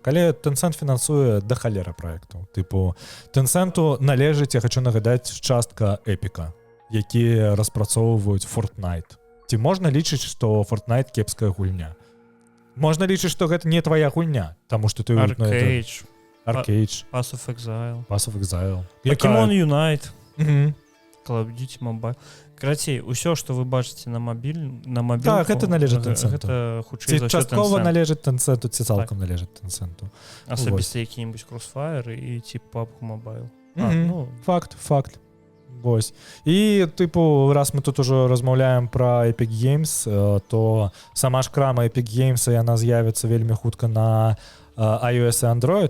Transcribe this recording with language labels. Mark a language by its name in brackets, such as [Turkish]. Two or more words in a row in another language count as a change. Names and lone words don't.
[Belarusian] Але Tencent фінансуе да халера праектаў. Тыпу Tencent'у належыць, я хочу нагадаць, частка Эпіка, якія распрацоўваюць Fortnite. Ці можна лічыць, што Fortnite кепская гульня? Можна лічыць, што гэта не твая гульня, таму што ты Arcade, Pass of Exile, Pokémon Unite, Call of Duty Mobile. Карацей, усё, што вы бачыце на мабільку, так, гэта належыць Tencent'у. Гэта хутчэй за ўсё часткова Tencent. належыць Tencent'у, ці цалкам належыць Tencent'у. Асабіста які-небудзь Crossfire і ці PUBG Mobile. Факт. Вось. І тыпу, раз мы тут ужо размаўляем пра Epic Games, то сама ж крама Epic Games, яна з'явіцца вельмі хутка на iOS і Android.